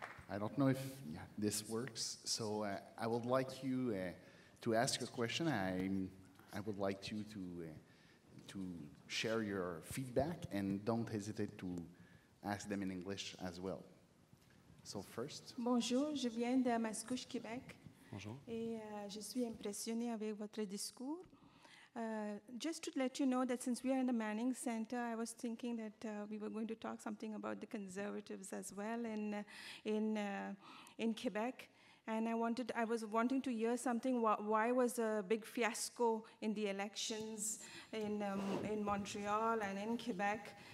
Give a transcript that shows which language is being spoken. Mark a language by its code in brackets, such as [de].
[en] I don't know if this works, so I would like you to ask a question. I would like you to share your feedback, and don't hesitate to ask them in English as well. So first. [fr] Bonjour, je viens de Mascouche, Québec. Bonjour. Et je suis impressionnée avec votre discours. [en] Just to let you know that since we are in the Manning Center, I was thinking that we were going to talk something about the conservatives as well in Quebec. And I was wanting to hear something. Why was a big fiasco in the elections in Montreal and in Quebec?